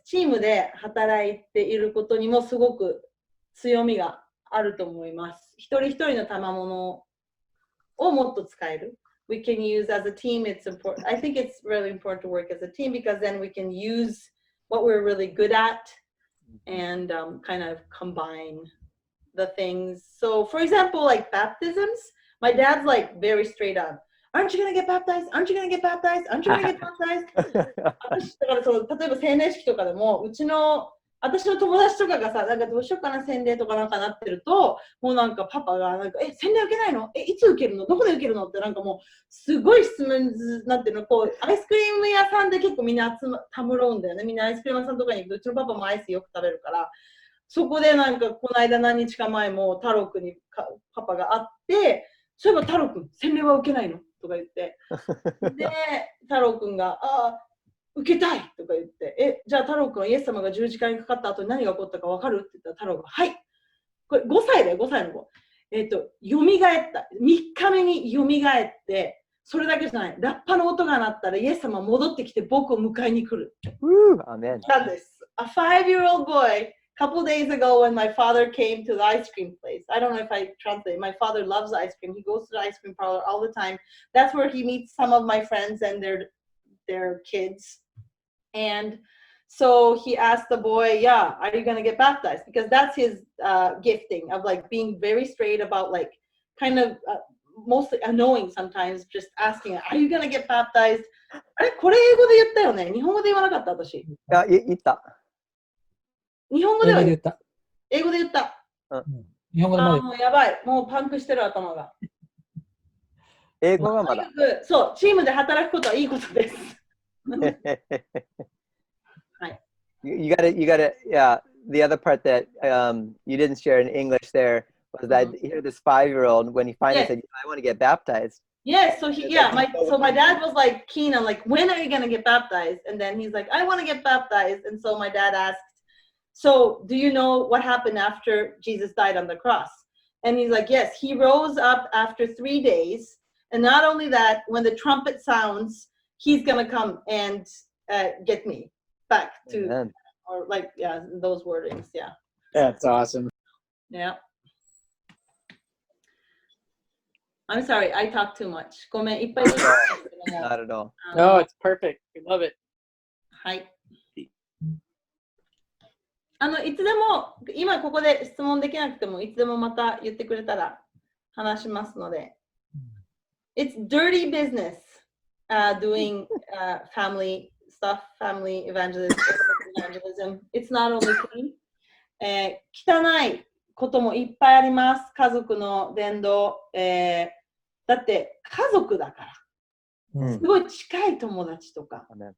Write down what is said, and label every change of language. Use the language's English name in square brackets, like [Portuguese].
[Japanese] チームで働いていることにもすごく強みがあると思います。一人一人の賜物をもっと使える。 [English] We can use as a team, it's important. I think it's really important to work as a team because then we can use what we're really good at and kind of combine the things. So for example, like baptisms, my dad's like very straight on. Aren't you going to get baptized? Aren't you going to get baptized? Aren't you going to get baptized? [Japanese] 私だから例えば青年式とかでもうちの私の友達とかがさ、なんかどうしようかな、洗礼とかなんかなってると、もうなんかパパがなんか、洗礼受けないの？いつ受けるの？どこで受けるの？ってなんかもう、すごい質問なんていうの、こう、アイスクリーム屋さんで結構みんなたむろうんだよね。みんなアイスクリーム屋さんとかに行くと、うちのパパもアイスよく食べるから、そこでなんかこの間何日か前も太郎くんにパパが会って、そういえば太郎くん、洗礼は受けないの？とか言って。で、太郎くんが、受けたいとか言って、じゃあ太郎くんはイエス様が十字架にかかった後に何が起こったか分かるって言ったら太郎が、はい。これ5歳だよ、5歳の子。よみがえった。 3日目によみがえって、それだけじゃない。ラッパの音が鳴ったらイエス様戻ってきて僕を迎えに来る。 [English] Amen. [Japanese] なんです。 [English] A 5-year-old boy, couple days ago when my father came to the ice cream place. I don't know if I translate. My father loves ice cream. He goes to the ice cream parlor all the time. That's where he meets some of my friends and their kids. And so he asked the boy, yeah, are you going to get baptized? Because that's his gifting of like being very straight about like kind of mostly annoying sometimes, just asking, are you going to get baptized? [Japanese] あれこれ英語で言ったよね。日本語で言わなかった私。言った。日本語では英語で言った。英語で言った。日本語でまだもうやばい。もうパンクしてる頭が。英語はまだ。そう、チームで働くことはいいことです。はい。 [English] You gotta, yeah. The other part that you didn't share in English there was that here this 5-year-old, when he finally said, I want to get baptized. Yes, so my dad was like keen on like, when are you gonna get baptized? And then he's like, I want to get baptized. And so my dad asked, so do you know what happened after Jesus died on the cross? And he's like, yes, he rose up after 3 days. And not only that, when the trumpet sounds, he's gonna come and get me back to, Amen. or like, yeah, those wordings, yeah. That's awesome. Yeah. I'm sorry, I talk too much. [Japanese] ごめん、いっぱい言ってたけども。 [English] Not at all. No, it's perfect. We love it. [Japanese] はい。いつでも、今ここで質問できなくても、いつでもまた言ってくれたら話しますので。 [English] It's dirty business doing family stuff, family evangelism. It's not only clean. [Japanese] 汚いこともいっぱいあります。家族の伝道。だって家族だから。すごい近い友達とか。